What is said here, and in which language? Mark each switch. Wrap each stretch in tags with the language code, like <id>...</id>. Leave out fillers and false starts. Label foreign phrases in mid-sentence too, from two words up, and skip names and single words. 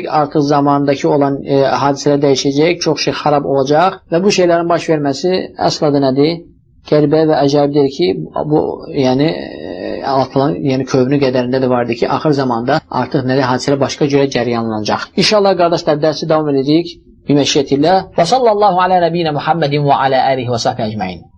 <az>Artıq zamandakı olan hadisələr dəyişəcək. Çox şey xarab olacaq. Və bu şeylərin baş verməsi əsla da nədir? Qəribə və əcəbdir ki, bu yəni Allahın kövnü qədərində də vardır ki, axır zamanda artıq nədir? Hadisələr başqa cürə cəryanlanacaq. İnşallah qardaşlar, dərsi davam edəcəyik.</az> <ar>بمشيئة الله وصلى الله على نبينا محمد وعلى آله وصحبه أجمعين.</ar>